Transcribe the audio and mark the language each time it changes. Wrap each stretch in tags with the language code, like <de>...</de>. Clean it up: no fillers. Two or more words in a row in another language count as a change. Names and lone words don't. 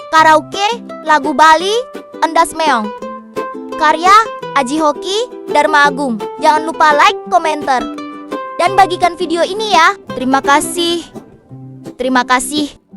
<id>Karauke, lagu Bali, ndas meong. Karya Ajik Hoki, Dharma Agung. Jangan lupa like, komentar, dan bagikan video ini ya. Terima kasih.</id>